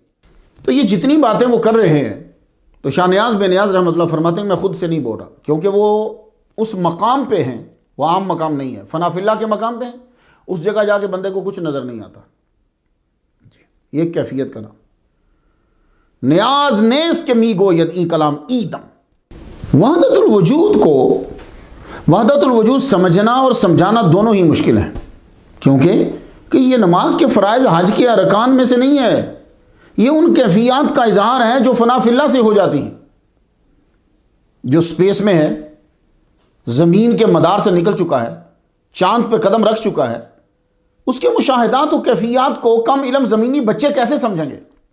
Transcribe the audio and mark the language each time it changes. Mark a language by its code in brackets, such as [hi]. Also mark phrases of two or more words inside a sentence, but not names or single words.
[ur] تو یہ جتنی باتیں وہ کر رہے ہیں، تو شاہ نیاز بے نیاز [ar] رحمۃ اللہ [ur] فرماتے ہیں میں خود سے نہیں بول رہا، کیونکہ وہ اس مقام پہ ہیں، وہ عام مقام نہیں ہے، [ar] فنا فی اللہ [ur] کے مقام پہ ہیں. اس جگہ جا کے بندے کو کچھ نظر نہیں آتا. یہ کیفیت کا نام [fa] نیاز نیز کے می گوید این کلام ایدم. [ur] وحدت الوجود کو، وحدت الوجود سمجھنا اور سمجھانا دونوں ہی مشکل ہیں. کیونکہ کہ یہ نماز کے فرائض حج کے ارکان میں سے نہیں ہے، یہ ان کیفیات کا اظہار ہے جو [ar] فنا فی اللہ [ur] سے ہو جاتی ہیں. جو سپیس میں ہے، زمین کے مدار سے نکل چکا ہے، چاند پہ قدم رکھ چکا ہے، اس کے مشاہدات و کیفیات کو کم علم زمینی بچے کیسے سمجھیں گے؟